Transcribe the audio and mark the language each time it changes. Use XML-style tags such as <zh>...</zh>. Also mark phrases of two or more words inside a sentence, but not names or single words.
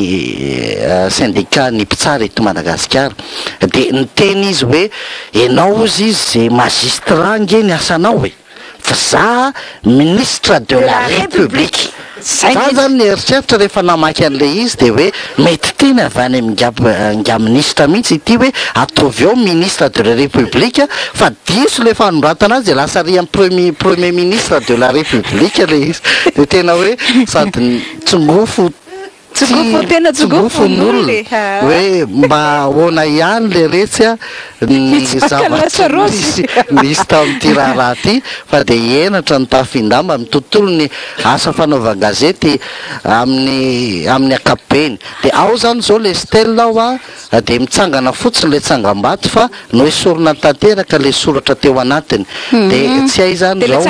<mg>ny syndicat ny mpitsara eto Madagasikara de niteny izy hoe enao izy zay magistrat nge ny asanao fa za</mg> <fr>ministre de la République</fr> <mg>zay zany ny eritreritra rehefa namaky an'le izy de hoe mety teny avy any nga ministra mihitsy ity hoe ataovy eo</mg> <fr>ministre de la République</fr> <mg>fa diso le fanoratana azy de lasa ry amin'ny</mg> <fr>premier ministre de la République</fr> <mg>le izy de tena hoe sady tsongofo tena tsogofon'olona hoe mba ahoana ihany le retsy ny zavatra misy tamin'ity raharaha ty fa de enatra ny tafindamba amin'ny tontolo ny asa fanaovan-gazety amin'ny ankapobeny de ao zany zao le Stèle ao de mitsangana fotsiny le Tsangam-Bato fa no esorina tanteraka le soratra teo anatiny de tsy hay zany zao hoe</mg>